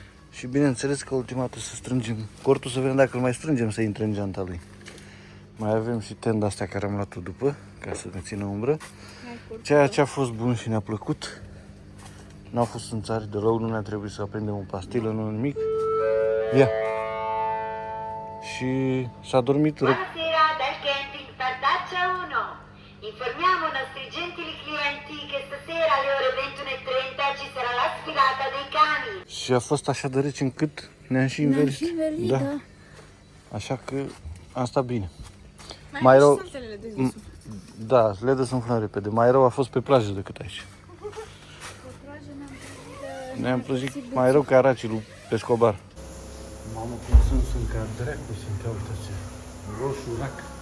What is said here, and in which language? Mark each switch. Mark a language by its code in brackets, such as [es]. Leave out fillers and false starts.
[ro] Și bineînțeles că ultima dată să strângem cortul, să vedem dacă îl mai strângem să intre în geanta lui. Mai avem și tenda astea care am luat-o după, ca să ne țină umbră. Ceea ce a fost bun și ne-a plăcut. N-au fost în țară deloc, nu ne-a trebuit să aprindem o pastilă, nu nimic. Ia! Și s-a dormit. [it] Buonasera dal camping Pardaccia 1. Informiamo i nostri gentili clienti che stasera alle ore 21:30 ci sarà la sfilata dei cani. [ro] Și a fost așa de rece încât ne-am și învelit. Da. Așa că am stat bine. Mai rău, da, le desumflăm repede. Mai rău a fost pe plajă decât aici. Ne-am plăjit mai rău ca aracii lui Pescobar. Mamă, cum sunt ca dracu, sunt ca uitați, roșu rac.